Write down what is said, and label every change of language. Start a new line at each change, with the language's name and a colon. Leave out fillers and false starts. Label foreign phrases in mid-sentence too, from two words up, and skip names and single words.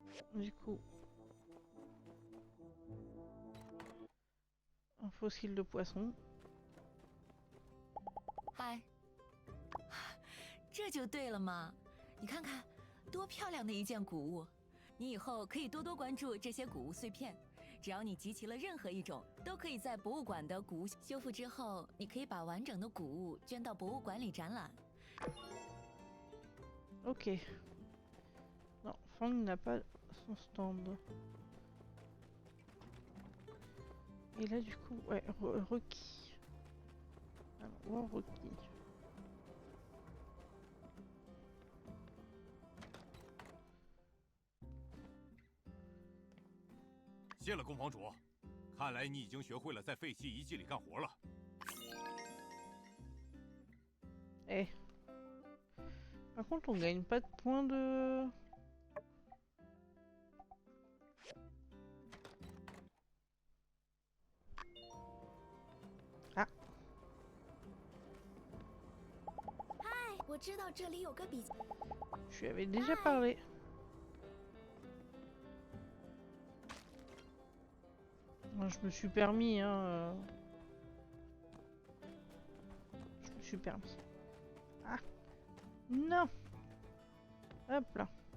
French: Du coup, un fossile de poisson.
Chinese: 嗨，这就对了嘛！你看看，多漂亮的一件古物！你以后可以多多关注这些古物碎片，只要你集齐了任何一种，都可以在博物馆的古物修复之后，你可以把完整的古物捐到博物馆里展览。
French: Ok. Non, Fang n'a pas son stand. Et là, du coup, ouais, Rocky. Alors, voir Rocky.
Chinese: 谢了，公房主。看来你已经学会了在废弃遗迹里干活了。
French: Eh. Par contre, on gagne pas de points de... Ah.
Chinese: 嗨，我知道这里有个比。
French: Je lui avais déjà parlé. Je me suis permis, hein. Je me suis permis. Ah. Non. Hop là.